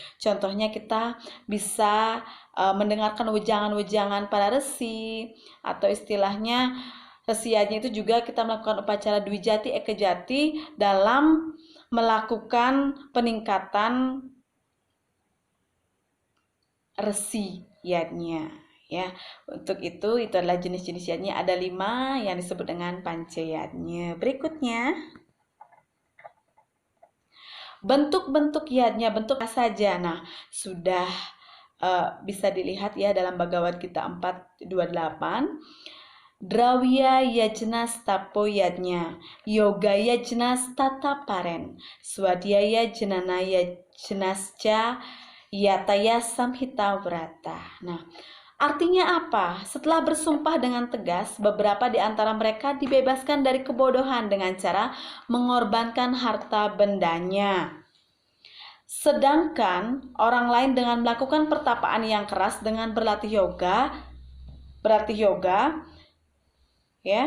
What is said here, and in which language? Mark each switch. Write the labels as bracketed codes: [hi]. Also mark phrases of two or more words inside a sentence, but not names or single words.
[id] Contohnya kita bisa mendengarkan wejangan-wejangan para resi, atau istilahnya resiadnya itu juga kita melakukan upacara Dwijati Ekejati dalam melakukan peningkatan resi yadnya, ya. Untuk itu adalah jenis-jenis yadnya, ada 5 yang disebut dengan pancayadnya. Berikutnya bentuk-bentuk yadnya, bentuk apa saja. Nah, sudah bisa dilihat ya dalam Bhagavad Gita 4.28. [sa] Drawya yajnas tapo yadnya, yoga yajnas tata paren, swadhyaya jenana yajnasca yataya samhita vrata. [id] Nah, artinya apa? Setelah bersumpah dengan tegas, beberapa di antara mereka dibebaskan dari kebodohan dengan cara mengorbankan harta bendanya. Sedangkan orang lain dengan melakukan pertapaan yang keras dengan berlatih yoga, ya.